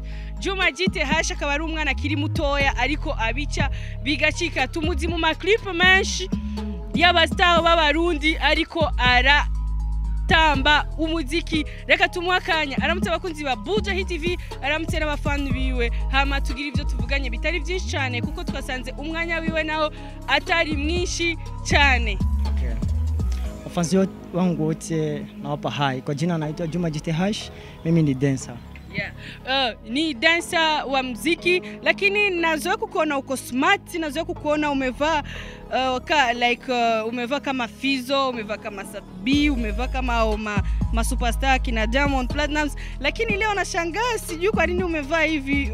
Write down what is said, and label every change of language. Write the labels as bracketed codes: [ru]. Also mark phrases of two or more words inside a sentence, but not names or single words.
[rn] Juma GTH akaba ari umwana kiri mutoya ariko abica bigacika, tumuzi mu maclip menshi y'abastar b'abarundi ariko aratamba umuziki. Reka tumwakanya aramutse abakunzi ba Buja Hit TV, aramutse n'abafani biwe, hama tugira ivyo tuvuganye bitari byinshi cyane kuko twasanze umwanya wiwe naho atari mwinshi cyane. [sw] Wafanzi wangu wote nawapa hai. Kwa jina naitwa Juma GTH, mimi ni dancer. Ni dancer wa muziki, lakini nazoea kukuona uko smart, nazoea kukuona umevaa umevaa kama Fizo, umevaa kama Sabi, umevaa kama ma superstar kina Diamond Platnumz, lakini leo nashangaa sijui kwa nini umevaa hivi.